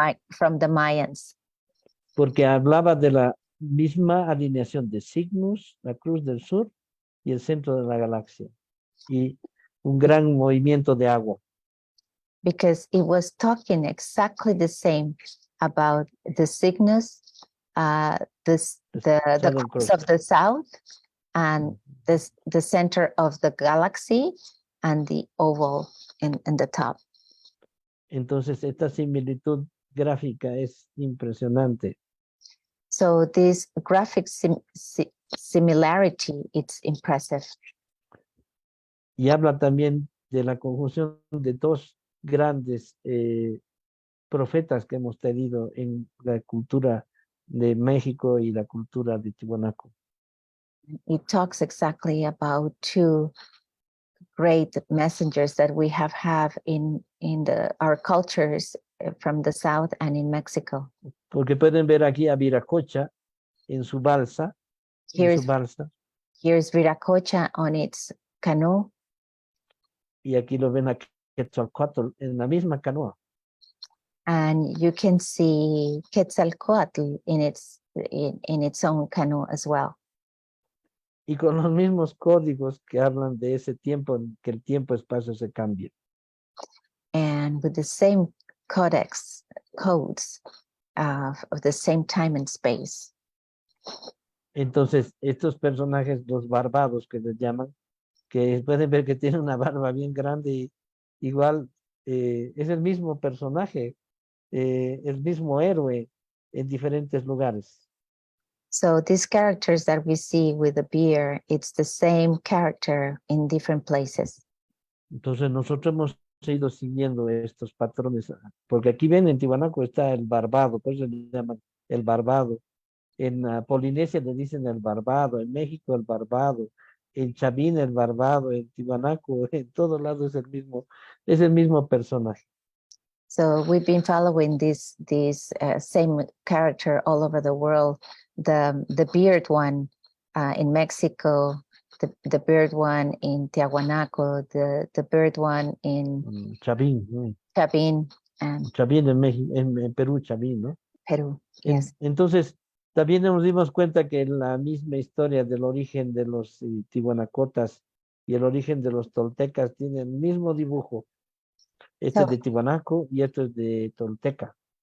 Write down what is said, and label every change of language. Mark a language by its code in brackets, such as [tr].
[en] From the Mayans. [es] Porque hablaba de la misma alineación de Cygnus, la Cruz del Sur y el centro de la galaxia. Y un gran movimiento de agua. [en] Because it was talking exactly the same about the cygnus, the Southern cross Cross. of the south, and the center of the galaxy, and the oval in the top. [es] Entonces, esta similitud gráfica es impresionante. [en] So this graphic similarity, it's impressive. [es] Y habla también de la conjunción de dos grandes profetas que hemos tenido en la cultura de México y la cultura de Tiwanaku. [en] It talks exactly about two great messengers that we have had in our cultures from the south and in Mexico. [es] Porque pueden ver aquí a Viracocha en su balsa, [en] Here's Viracocha on its canoe, [es] y aquí lo ven a Quetzalcóatl en la misma canoa. [en] and you can see Quetzalcoatl in its own canoe as well. [es] Y con los mismos códigos que hablan de ese tiempo en que el tiempo-espacio se cambia. [en] And with the same codes of the same time and space. [es] Entonces, estos personajes, los barbados que les llaman, que pueden ver que tienen una barba bien grande, y igual es el mismo personaje, el mismo héroe en diferentes lugares. [en] So these characters that we see with the beard, it's the same character in different places. [es] Entonces nosotros hemos ido siguiendo estos patrones, porque aquí ven en Tiwanaku está el barbado, por eso le llaman el barbado. En Polinesia le dicen el barbado, en México el barbado, en Chavín el barbado, en Tiwanaku, en todos lados es el mismo personaje. [en] So we've been following this same character all over the world. The beard one in Mexico, the bird one in Tiahuanaco, the bird one in [es] Chavín, ¿no? [en] Chavín and [es] Chavín en México, en Perú, Chavín, ¿no? [en] Peru. Yes. [es] Entonces, también nos dimos cuenta que la misma historia del origen de los tihuanacotas y el origen de los toltecas tienen el mismo dibujo. Este es de Tiwanaku y este es de Tolteca.